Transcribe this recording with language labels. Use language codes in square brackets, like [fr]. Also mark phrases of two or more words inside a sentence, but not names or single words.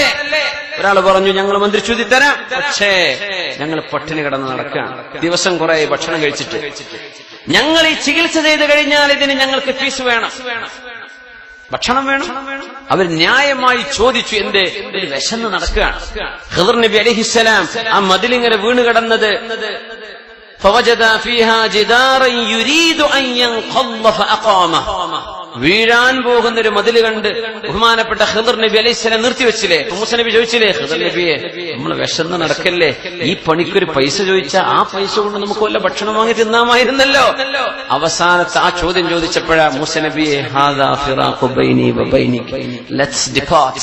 [ml] ഒരാൾ പറഞ്ഞു ഞങ്ങൾ മന്ത്രി ചൂതി തരാം, പക്ഷേ ഞങ്ങൾ പട്ടിണി കിടന്ന് നടക്കുകയാണ്, ദിവസം കുറെ ഭക്ഷണം കഴിച്ചിട്ട്. ഞങ്ങൾ ഈ ചികിത്സ ചെയ്ത് കഴിഞ്ഞാൽ ഇതിന് ഞങ്ങൾക്ക് ഫീസ് വേണം, ഭക്ഷണം വേണം. അവർ ന്യായമായി ചോദിച്ചു. എന്റെ വിശന്ന് നടക്കുകയാണ്. ഖിദ്ർ നബി അലൈഹിസ്സലാം ആ മതിലിങ്ങനെ വീണ് കിടന്നത്, [ar] فوجد فيها جدارا يريد أن ينقض فأقامه, [ml] വീഴാൻ പോകുന്ന ഒരു മതില് കണ്ട് ബഹുമാനപ്പെട്ട ഖിദ്ർ നബി അലൈഹിസ്സലാം നിർത്തിവെച്ചില്ലേ? മൂസ നബി ചോദിച്ചില്ലേ, ഖിദ്ർ നബിയെ നമ്മൾ വിശന്ന് നടക്കല്ലേ, ഈ പണിക്കൊരു പൈസ ചോദിച്ചാൽ ആ പൈസ കൊണ്ട് നമുക്ക് വല്ല ഭക്ഷണം വാങ്ങി തിന്നാമായിരുന്നല്ലോ. അവസാനത്തെ ആ ചോദ്യം ചോദിച്ചപ്പോഴാ മൂസ നബിയെ [ar] هذا فراق بيني وبينك, [en] let's depart.